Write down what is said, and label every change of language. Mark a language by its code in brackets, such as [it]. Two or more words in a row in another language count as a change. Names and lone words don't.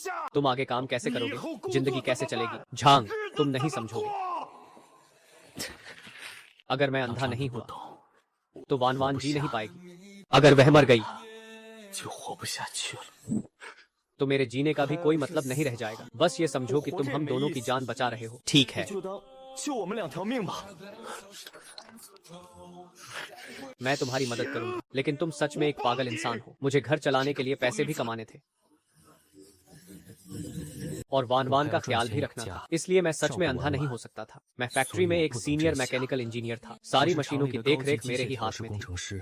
[hi] तुम आगे काम कैसे करोगे? जिंदगी कैसे चलेगी? झांग, तुम नहीं समझोगे। अगर मैं अंधा नहीं हुआ तो वानवान जी नहीं पाएगी। अगर वह मर गई तो मेरे जीने का भी कोई मतलब नहीं रह जाएगा। बस ये समझो कि तुम हम दोनों की जान बचा रहे हो। ठीक है, [zh] 就当救我们两条命吧。 [hi] मैं तुम्हारी मदद करूंगा, लेकिन तुम सच में एक पागल इंसान हो। मुझे घर चलाने के लिए पैसे भी कमाने थे और वान वान का ख्याल भी रखना था, इसलिए मैं सच में अंधा नहीं हो सकता था। मैं फैक्ट्री में एक [en] senior mechanical engineer [hi] था। सारी मशीनों की देखरेख मेरे ही हाथ में थी।